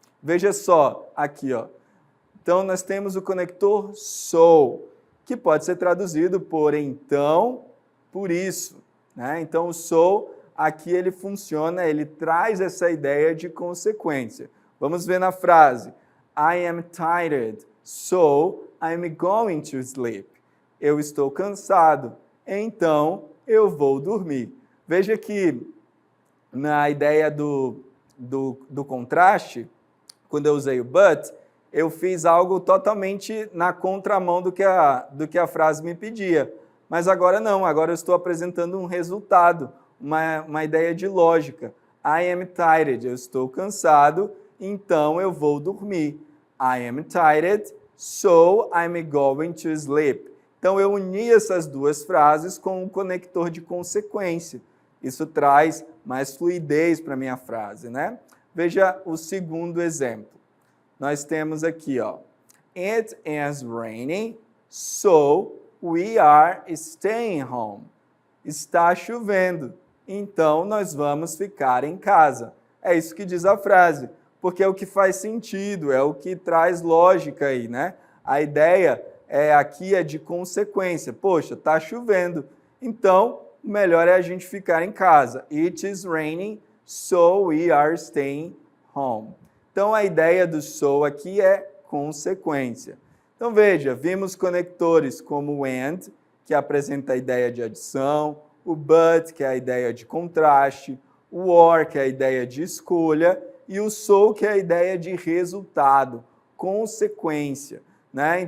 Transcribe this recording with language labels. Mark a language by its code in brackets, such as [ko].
[pt] Veja só aqui, ó. Então, nós temos o conector so, que pode ser traduzido por então, por isso, né? Então, o so, aqui ele funciona, ele traz essa ideia de consequência. Vamos ver na frase. [en] I am tired, so I'm going to sleep. [pt] Eu estou cansado, então eu vou dormir. Veja que na ideia do contraste, quando eu usei o but, eu fiz algo totalmente na contramão do que a frase me pedia. Mas agora não, agora eu estou apresentando um resultado, uma ideia de lógica. [en] I am tired, [pt] eu estou cansado, então eu vou dormir. [en] I am tired, so I'm going to sleep. [pt] Então eu uni essas duas frases com um conector de consequência. Isso traz mais fluidez para a minha frase, né? Veja o segundo exemplo. Nós temos aqui, ó. [en] It is raining, so We are staying home. [pt] Está chovendo, então nós vamos ficar em casa. É isso que diz a frase, porque é o que faz sentido, é o que traz lógica aí, né? A ideia aqui é de consequência. Poxa, está chovendo, então o melhor é a gente ficar em casa. [en] It is raining, so we are staying home. [pt] Então a ideia do so aqui é consequência. Então veja, vimos conectores como o and, que apresenta a ideia de adição, o but, que é a ideia de contraste, o or, que é a ideia de escolha, e o so, que é a ideia de resultado, consequência, né?